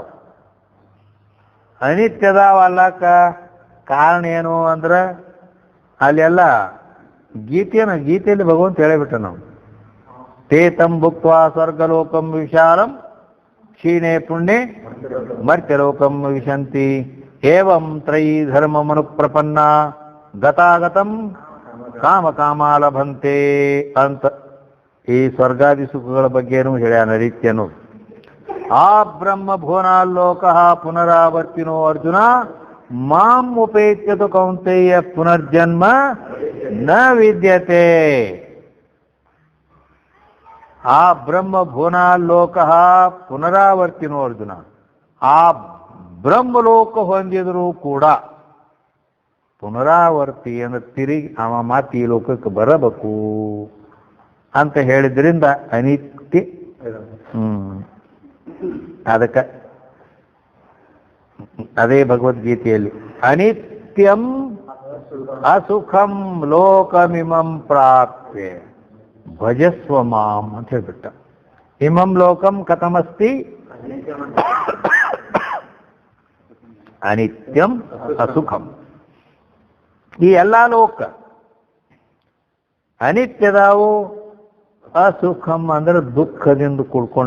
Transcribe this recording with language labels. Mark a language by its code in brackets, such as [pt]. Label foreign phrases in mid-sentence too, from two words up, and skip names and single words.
[kn] ಅನಿತ್ಯದಾವ್ ಅಲ್ಲಕ್ಕ ಕಾರಣ ಏನು ಅಂದ್ರೆ ಅಲ್ಲೆಲ್ಲ ಗೀತೆಯಲ್ಲಿ ಭಗವಂತ ಹೇಳಿಬಿಟ್ಟ ನಾವು, [sa] ತೇತಂ ಭುಕ್ತ್ವಾ ಸ್ವರ್ಗಲೋಕಂ ವಿಶಾಲಂ ಕ್ಷೀಣೆ ಪುಣ್ಯೆ ಮರ್ತ್ಯಲೋಕಂ ವಿಶಂತಿ ಏವಂ ತ್ರಯೀ ಧರ್ಮ ಮನು ಪ್ರಪನ್ನ ಗತಾಗತಂ ಕಾಮ ಕಾಮಾಲಭಂತೆ [kn] ಅಂತ ಈ ಸ್ವರ್ಗಾದಿ ಸುಖಗಳ ಬಗ್ಗೆನೂ ಹೇಳ್ಯಾನ ರೀತ್ಯನು. [sa] ಆ ಬ್ರಹ್ಮ ಭುವನಾಲೋಕ ಪುನರಾವರ್ತಿನೋ ಅರ್ಜುನ ಮಾಂ ಉಪೇತ್ಯತು ಕೌಂತೆಯ ಪುನರ್ಜನ್ಮ ನ ವಿದ್ಯತೆ. ಆ ಬ್ರಹ್ಮ ಭುವನಾಲೋಕ ಪುನರಾವರ್ತಿನೋ ಅರ್ಜುನ, [kn] ಆ ಬ್ರಹ್ಮಲೋಕ ಹೊಂದಿದರೂ ಕೂಡ ಪುನರಾವರ್ತಿ ಅಂದ್ರೆ ತಿರುಗಿ ಅವ ಮಾತಿ ಈ ಲೋಕಕ್ಕೆ ಬರಬೇಕು ಅಂತ ಹೇಳಿದ್ರಿಂದ ಅನಿತ್ಯ. ಅದಕ್ಕೆ ಅದೇ ಭಗವದ್ಗೀತೆಯಲ್ಲಿ [sa] ಅನಿತ್ಯಂ ಅಸುಖಂ ಲೋಕಮಿಮಂ ಪ್ರಾಪ್ಯ ಭಜಸ್ವ ಮಾಂ [kn] ಅಂತ ಹೇಳ್ಬಿಟ್ಟ. [sa] ಇಮಂ ಲೋಕಂ ಕಥಮಸ್ತಿ ಅನಿತ್ಯಂ ಅಸುಖಂ. [kn] ಈ ಎಲ್ಲ ಲೋಕ ಅನಿತ್ಯದಾವು, ಅಸುಖಂ ಅಂದ್ರೆ ದುಃಖದಿಂದ ಕೂಡ್ಕೊಂಡ.